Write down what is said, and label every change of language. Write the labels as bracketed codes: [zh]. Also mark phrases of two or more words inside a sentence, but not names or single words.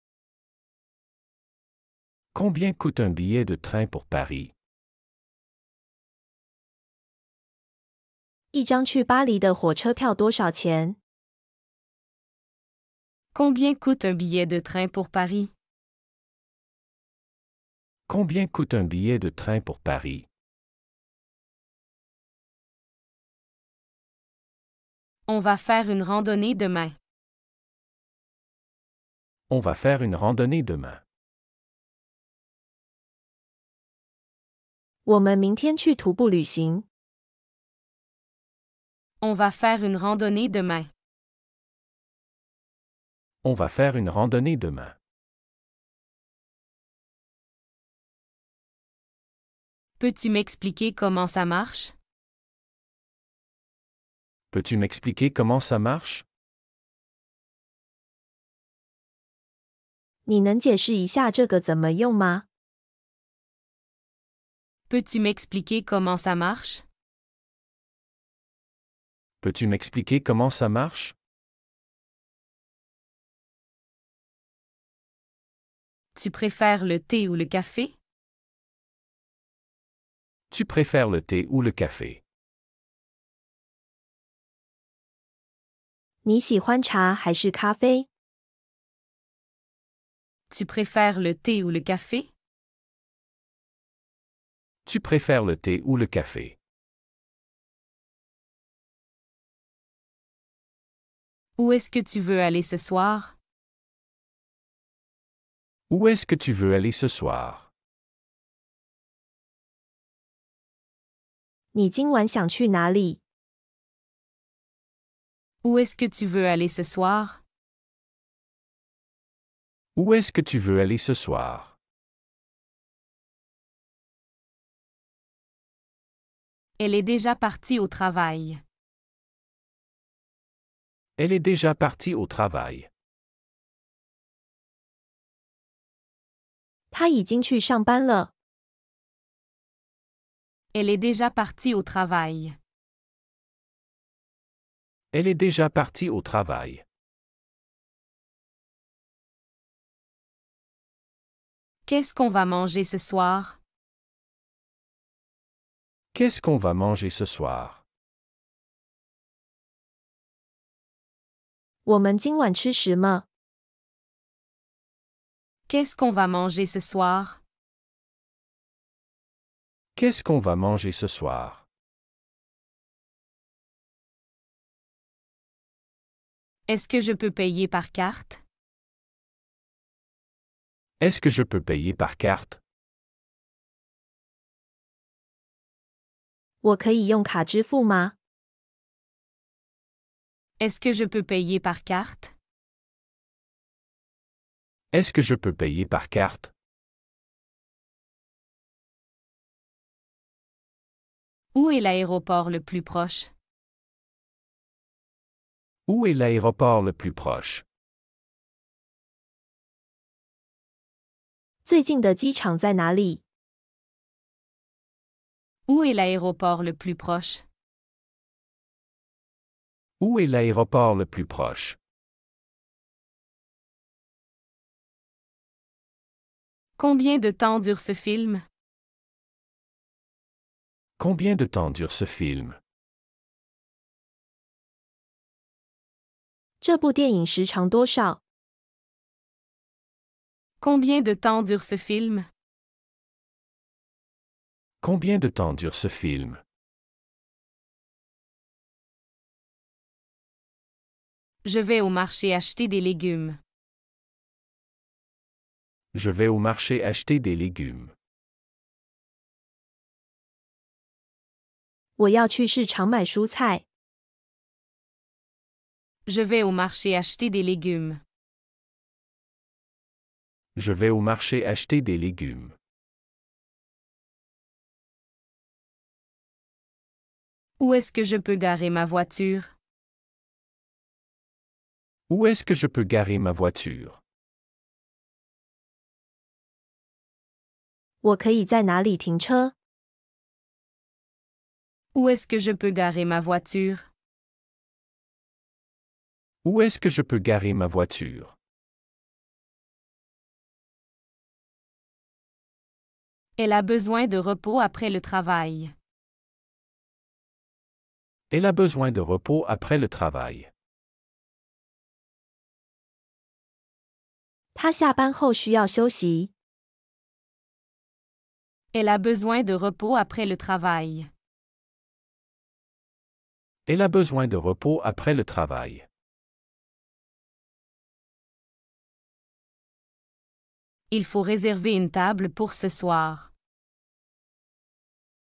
[fr] Combien coûte un billet de train pour Paris? [zh] 一张去巴黎的火车票多少钱？ [fr] Combien coûte un billet de train pour Paris? Combien coûte un billet de train pour Paris? On va faire une randonnée demain. On va faire une randonnée demain. [zh] 我们明天去徒步旅行。 [fr] On va faire une randonnée demain. On va faire une randonnée demain. Peux-tu m'expliquer comment ça marche? Peux-tu m'expliquer comment ça marche? [zh] 你能解释一下这个怎么用吗？ [fr] Peux-tu m'expliquer comment ça marche? Peux-tu m'expliquer comment ça marche? Tu préfères le thé ou le café? Tu préfères le thé ou le café? [zh] 你喜欢茶还是咖啡？ [fr] Tu préfères le thé ou le café? Tu préfères le thé ou le café? Où est-ce que tu veux aller ce soir? Où est-ce que tu veux aller ce soir? [zh] 你今晚想去哪里？ [fr] Où est-ce que tu veux aller ce soir? Où est-ce que tu veux aller ce soir? Elle est déjà partie au travail. Elle est déjà partie au travail. [zh] 他已经去上班了。 [fr] Elle est déjà partie au travail. Elle est déjà partie au travail. Qu'est-ce qu'on va manger ce soir? Qu'est-ce qu'on va manger ce soir? [zh] 我们今晚吃什么？ [fr] Qu'est-ce qu'on va manger ce soir? Qu'est-ce qu'on va manger ce soir? Est-ce que je peux payer par carte? Est-ce que je peux payer par carte? [zh] 我可以用卡支付吗？ [fr] Est-ce que je peux payer par carte? Est-ce que je peux payer par carte? Où est l'aéroport le plus proche? Où est l'aéroport le plus proche? [zh] 最近的机场在哪里？ [fr] Où est l'aéroport le plus proche? Où est l'aéroport le plus proche? Combien de temps dure ce film? Combien de temps dure ce film? [zh] 这部电影时长多少？ [fr] Combien de temps dure ce film? Combien de temps dure ce film? Je vais au marché acheter des légumes. Je vais au marché acheter des légumes. [zh] 我要去市场买蔬菜。 [fr] Je vais au marché acheter des légumes. Je vais au marché acheter des légumes. Où est-ce que je peux garer ma voiture? Où est-ce que je peux garer ma voiture? [zh] 我可以在哪里停车？ [fr] Où est-ce que je peux garer ma voiture? Où est-ce que je peux garer ma voiture? Elle a besoin de repos après le travail. Elle a besoin de repos après le travail. [zh] 他下班后需要休息。 [fr] Elle a besoin de repos après le travail. Elle a besoin de repos après le travail. Il faut réserver une table pour ce soir.